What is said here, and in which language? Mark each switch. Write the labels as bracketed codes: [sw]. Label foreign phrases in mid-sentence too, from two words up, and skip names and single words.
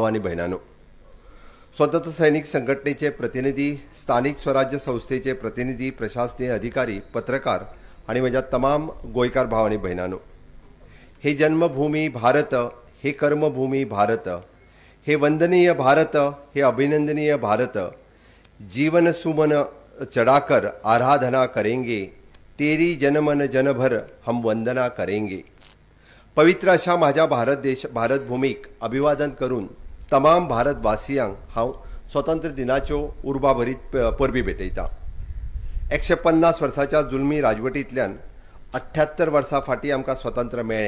[kok] आनी भयणांनो, स्वतंत्र सैनिक संघटनेचे प्रतिनिधी, स्थानिक स्वराज्य संस्थेचे प्रतिनिधी, प्रशासनीय अधिकारी, पत्रकार आणि माझ्या तमाम गोंयकार भाव आनी भयणांनो, [hi] हे जन्मभूमी भारत, हे कर्मभूमी भारत, हे वंदनीय भारत, हे अभिनंदनीय भारत, जीवन सुमन चढ़ाकर आराधना करेंगे, तेरी जनमन जनभर हम वंदना करेंगे। [kok] पवित्र अशा माझ्या भारत भूमीक अभिवादन करून तमाम भारतवासियांक हांव स्वतंत्र दिनाच्यो उर्बाभरीत परबी भेटयता। 150 वर्साच्या जुलमी राजवटींतल्यान 78 वर्सां फाटीं आमकां स्वतंत्र मेळ्ळें।